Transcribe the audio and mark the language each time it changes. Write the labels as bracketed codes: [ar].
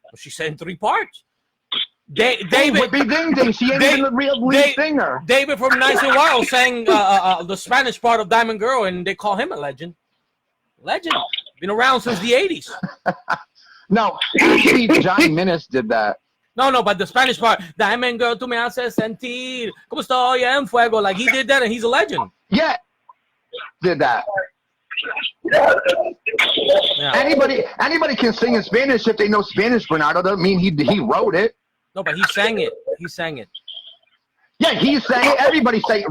[en] She sang 3 parts. David. Ding ding. She ain't even the real lead singer. David from Nice and Wild sang the Spanish part of Diamond Girl, and they call him a legend. Legend. Been around since the 80s. No, actually, Johnny Menace did that. No, but the Spanish part, [es] Diamond Girl, tú me haces sentir como estoy en fuego. [en] Like, he did that, and he's a legend. Yeah, did that. Yeah. Anybody can sing in Spanish if they know Spanish, Bernardo. Doesn't mean he wrote it. No, but he sang it. Yeah, he sang it. Everybody sang it.